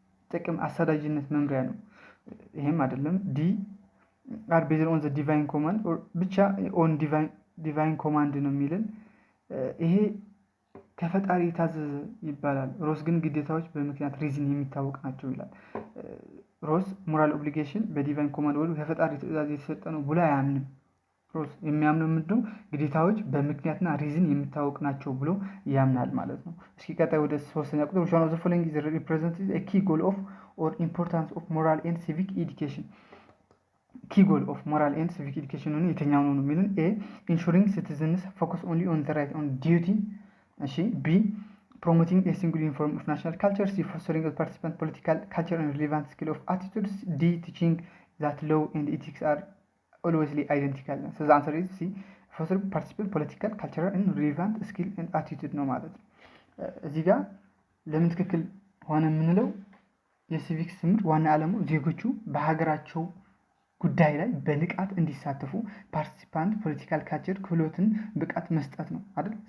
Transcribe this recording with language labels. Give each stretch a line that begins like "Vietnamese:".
Amharic: ጥቅም አሳዳጅነት መምሪያ ነው። ይሄም አይደለም። ዲ አር ቤዝድ ኦን ዘ ዲቫይን ኮማንድ ብቻ ኦን ዲቫይን ኮማንድ ነው የሚልን ይሄ ከፈጣሪ የታዘዘ ይባላል። ሮስ ግን ግዴታዎች በምክንያት ሪዝን የሚታወቅ ናቸው ይላል። ሮስ ሞራል ኦብሊጌሽን በዲቫይን ኮማንድ ወይ ከፈጣሪ ትእዛዝ የተሰጠ ነው ብሎ አያምንም። ሮስ የሚያምነው ምንድነው? ግዴታዎች በምክንያትና ሪዝን የሚታወቅ ናቸው ብሎ ያምናል ማለት ነው። እስኪ ቀጣይ ወደ ሶስተኛ ቁጥር which one of the following is represents a key goal of or importance of moral and civic education?
English: key goal of moral and civic education ነው የትኛው ነው የሚሉን? ኤ ensuring citizens focus only on the right on duty። እሺ ቢ promoting a single uniform of national culture. C fostering a participant political culture and relevant skill of attitudes. D teaching that law and ethics are always identical.
Amharic: So the answer is C fostering participant political culture and relevant skill and attitude ነው ማለት ነው። እዚህ ጋር ለምን ትክክል ሆነ የምንለው የሲቪክስ ትምህርት ዋና ዓላሙ ዜጎቹ በሀገራቸው ጉዳይ ላይ በንቃት እንዲሳተፉ ፓርቲሲፓንት ፖለቲካል ካልቸር ክህሎትን ብቃት መስጠት ነው አይደል?